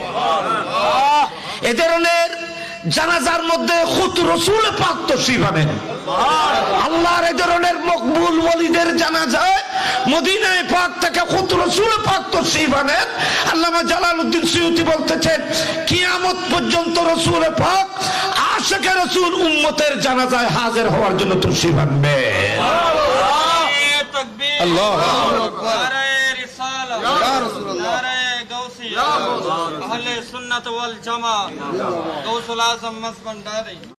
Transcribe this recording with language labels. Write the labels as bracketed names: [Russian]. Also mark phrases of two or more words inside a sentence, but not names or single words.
[Bangla] এ ধরনের জানাজার মধ্যে খুদ রাসূল পাক তশরীফ আনেন আল্লাহর এই ধরনের মকবুল ওলিদের জানাজায় মদিনায় পাক থেকে খুদ রাসূল পাক তশরীফ আনেন আল্লামা জালালউদ্দিন সুয়ুতী বলতেছেন কিয়ামত পর্যন্ত রাসূল পাক আশিকে রাসূল উম্মতের জানাজায় হাজির হওয়ার জন্য তশরীফ আনবে [Arabic] الله أكبر يا رسول الله [Urdu] نعرہ غوثیہ اہل سنت والجماعت غوث العظم مزبنداری